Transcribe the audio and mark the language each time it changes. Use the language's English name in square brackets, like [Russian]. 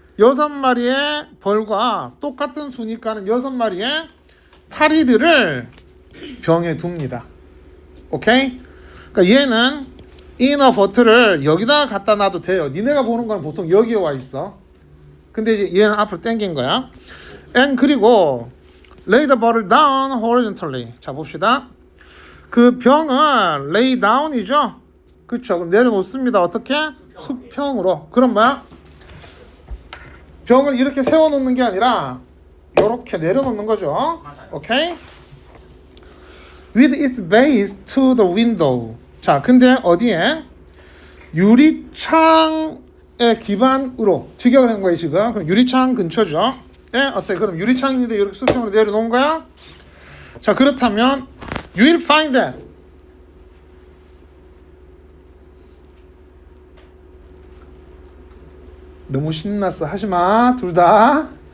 [Korean] 6마리의 벌과 똑같은 수니까는 6마리의 파리들을 병에 둡니다. 오케이? 그러니까 얘는 inner but를 여기다가 갖다 놔도 돼요. 니네가 보는 건 보통 여기에 와 있어. 근데 이제 얘는 앞으로 당긴 거야. [English] and [Korean] 그리고 [English] lay the bottle down horizontally. [Korean] 자, 봅시다. 그 병은 lay down이죠. 그쵸? 그럼 내려놓습니다. 어떻게? 수평으로. 그럼 뭐야? 병을 이렇게 세워놓는 게 아니라 이렇게 내려놓는 거죠. 오케이? [English] With its base to the window. [Korean] 자, 근데 어디에? 유리창의 기반으로 직역을 한 거예요, 지금. 그럼 유리창 근처죠. 예? 어때? 그럼 유리창인데 이렇게 수평으로 내려놓은 거야? 자, 그렇다면 [English] you will find that [Korean] 너무 신났어. 하지마. 둘 다.